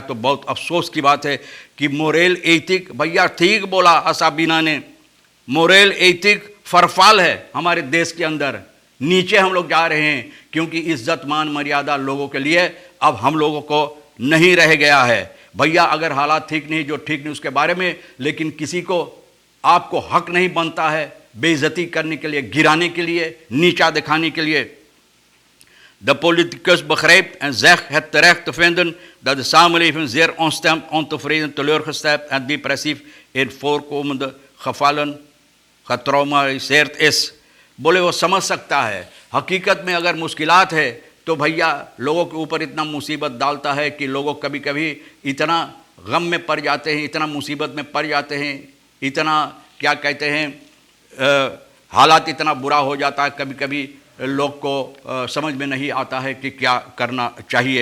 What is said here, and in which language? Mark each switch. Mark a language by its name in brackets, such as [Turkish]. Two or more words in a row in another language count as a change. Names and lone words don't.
[Caribbean Hindustani] तो बहुत अफसोस की बात है कि [English] moral ethic, [Caribbean Hindustani] भैया ठीक बोला असाबीना ने, [English] moral ethic [Caribbean Hindustani] फरफाल है हमारे देश के अंदर, नीचे हम लोग जा रहे हैं, क्योंकि इज्जत मान मर्यादा लोगों के लिए अब हम लोगों को नहीं रह गया है। भैया अगर हालात ठीक नहीं, जो ठीक नहीं उसके बारे में, लेकिन किसी को आपको हक नहीं बनता है बेइज्जती करने के लिए, गिराने के लिए, नीचा दिखाने के लिए। [Dutch] De politicus begrijpt en zegt het terecht te vinden dat de samenleving zeer ontstemd, ontevreden, teleurgesteld en depressief in voorkomende gevallen getraumatiseerd is. [Caribbean Hindustani] बोले वो समझ सकता है, हकीकत में अगर मुश्किलात है तो भैया लोगों के ऊपर इतना मुसीबत डालता है कि लोगों कभी कभी इतना गम में पड़ जाते हैं, इतना मुसीबत में पड़ जाते हैं, इतना क्या कहते हैं हालात इतना बुरा हो जाता है, कभी कभी लोग को समझ में नहीं आता है कि क्या करना चाहिए।